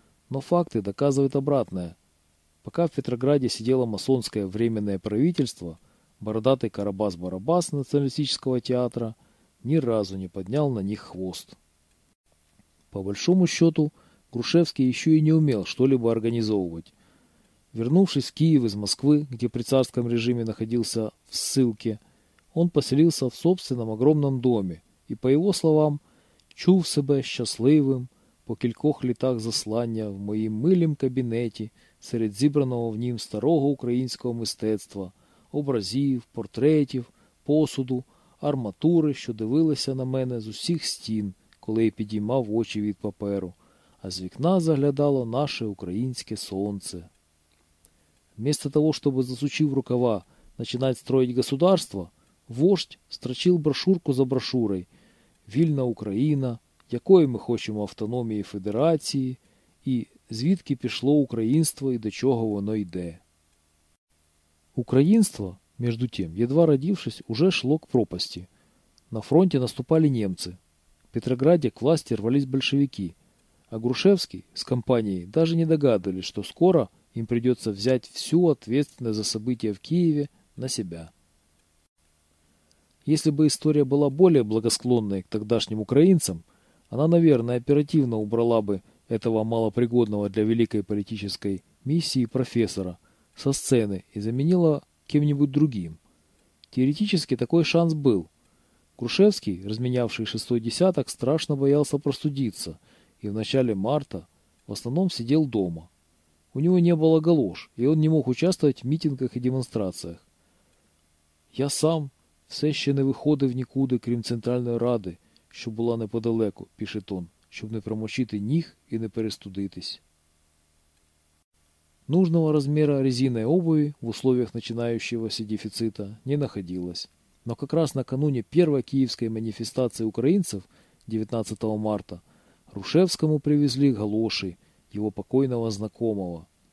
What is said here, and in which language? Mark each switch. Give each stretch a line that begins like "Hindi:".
Russian: Но факты доказывают обратное. Пока в Петрограде сидело масонское временное правительство, бородатый Карабас-Барабас националистического театра ни разу не поднял на них хвост. По большому счету, Грушевский еще и не умел что-либо организовывать. Вернувшись в Киев из Москвы, где при царском режиме находился в ссылке, он поселился в собственном огромном доме и, по его словам,
Ukrainian: «чув себе счастливым по кількох літах заслання в моїм милім кабінеті серед зібраного в нім старого українського мистецтва, образів, портретів, посуду, арматури, що дивилися на мене з усіх стін, коли я підіймав очі від паперу, а з вікна заглядало наше українське сонце».
Russian: Вместо того, чтобы, засучив рукава, начинать строить государство, вождь строчил брошюрку за брошюрой
Ukrainian: «Вільна Україна», «Якої ми хочемо автономії федерації»
Russian: и
Ukrainian: «Звідки пішло українство і до чого воно йде».
Russian: Українство, между тем, едва родившись, уже шло к пропасти. На фронте наступали немцы. В Петрограде к власти рвались большевики. А Грушевский с компанией даже не догадывались, что скоро им придется взять всю ответственность за события в Киеве на себя. Если бы история была более благосклонной к тогдашним украинцам, она, наверное, оперативно убрала бы этого малопригодного для великой политической миссии профессора со сцены и заменила кем-нибудь другим. Теоретически такой шанс был. Грушевский, разменявший 6-й десяток, страшно боялся простудиться и в начале марта в основном сидел дома. У него не было галош, и он не мог участвовать в митингах и демонстрациях.
Ukrainian: Я сам все ще не виходив нікуди, крім Центральної Ради, що була неподалеку, пише Тон, щоб не промочити ніг і не перестудитись.
Russian: Нужного размера резиновой обуви в условиях начинающегося дефицита не находилось. Но как раз накануне первой киевской манифестации украинцев 19 марта Рушевскому привезли галоши его покойного знакомого.